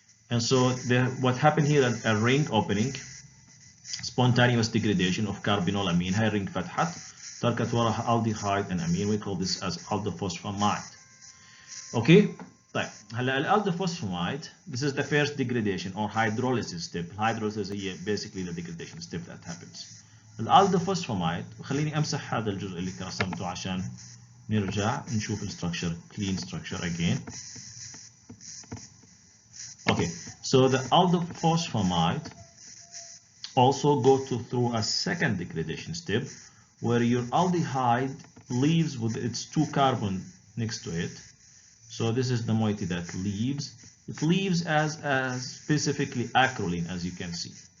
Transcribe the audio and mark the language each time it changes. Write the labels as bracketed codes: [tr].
[en] And so what happened here is a ring opening, spontaneous degradation of carbinolamine. هاي ring [ar] فتحت تركت وراها [en] aldehyde and amine. We call this as aldephosphomide. Okay. [ar] طيب هلا [en] الالدوفوسفاميد, this is the first degradation or hydrolysis step. Hydrolysis هي basically the degradation step that happens. [ar] الالدوفوسفاميد, وخليني امسح هذا الجزء اللي رسمته عشان نرجع نشوف الستركشر, [en] clean structure again. Okay, so the aldephosphomide also go through a second degradation step where your aldehyde leaves with its 2 carbon next to it. So this is the moiety that leaves. It leaves as specifically acrolein, as you can see.